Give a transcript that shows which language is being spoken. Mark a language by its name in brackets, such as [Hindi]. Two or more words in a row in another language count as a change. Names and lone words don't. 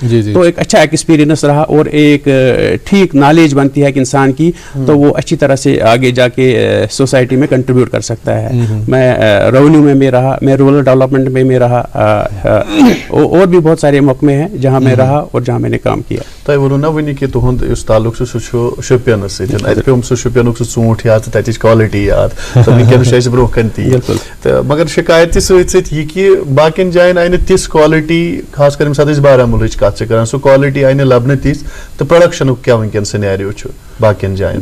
[Urdu] تو ایک اچھا ایکسپیرینس رہا اور ایک ٹھیک نالج بنتی ہے کہ انسان کی, تو وہ اچھی طرح سے آگے جا کے سوسائٹی میں کنٹریبیوٹ کر سکتا ہے. میں ریونیو میں بھی رہا, میں رورل ڈیولپمنٹ میں بھی رہا, اور بھی بہت سارے محکمے ہیں جہاں میں رہا اور جہاں میں نے کام کیا. [Kashmiri] تۄہہِ ووٚنوٕ نا وٕنی کہِ تُہُنٛد یُس تعلق چھُ سُہ چھُ شوپیانَس سۭتۍ, اَتہِ پیوٚم سُہ شوپیانُک سُہ ژوٗنٛٹھ یاد تہٕ تَتِچ کالٹی یاد, تہٕ وٕنکٮ۪نس چھُ اَسہِ برونٛہہ کَنہِ تی. تہٕ مگر شِکایت تہِ سۭتۍ سۭتۍ یہ کہ باقین جائن آئی تِژھ کوالٹی, خاص کر ییٚمہِ ساتہٕ أسۍ بارہمولہٕچ کتھ چھِ کران, سُہ کوالٹی آئی لبنہٕ تِژھ, تہٕ پروڈکشنُک کیٛاہ وٕنکٮ۪ن سِنیریو چھُ باقین جائن؟